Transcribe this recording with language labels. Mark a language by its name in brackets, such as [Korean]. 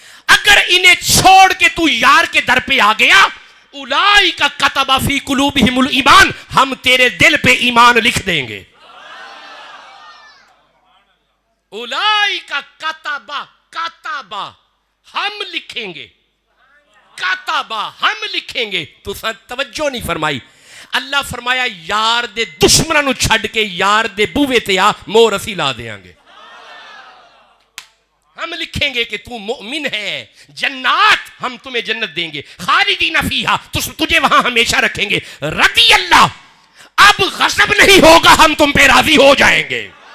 [Urdu] اگر انہیں چھوڑ کے تو یار کے در پہ آ گیا, [Arabic] اولئک کتب فی قلوبہم الایمان, [Urdu] ہم تیرے دل پہ ایمان لکھ دیں گے. [Arabic] اولئک کتب, [Urdu] ہم لکھیں گے, کاتبہ ہم لکھیں گے. تو توجہ نہیں فرمائی. [Punjabi] اللہ فرمایا یار دے دشمنوں نو چھڈ کے یار دے بوے تے آ, مور اسی لا دیاں گے. [Urdu] ہم لکھیں گے کہ تو مؤمن ہے, جنات ہم تمہیں جنت دیں گے, [Arabic] خالدین فیہا, [Urdu] تجھے وہاں ہمیشہ رکھیں گے. [Arabic] رضی اللہ, [Urdu] اب غضب نہیں ہوگا, ہم تم پہ راضی ہو جائیں گے.